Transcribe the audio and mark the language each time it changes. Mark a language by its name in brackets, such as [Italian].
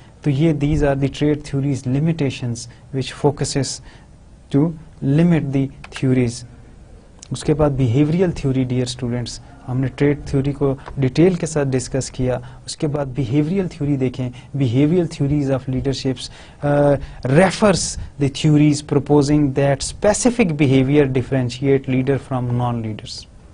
[Urdu] تو یہ [English] these are the trait theories limitations which focuses to limit the theories. [Urdu] اس کے بعد بیہیویئرل تھیوری, ڈیئر اسٹوڈینٹس, ہم نے ٹریٹ تھیوری کو ڈیٹیل کے ساتھ ڈسکس کیا. اس کے بعد بیہیویئرل تھیوری دیکھیں. [English] Behavioural theories of leaderships refers the theories proposing that specific behaviour differentiate leader from non leaders.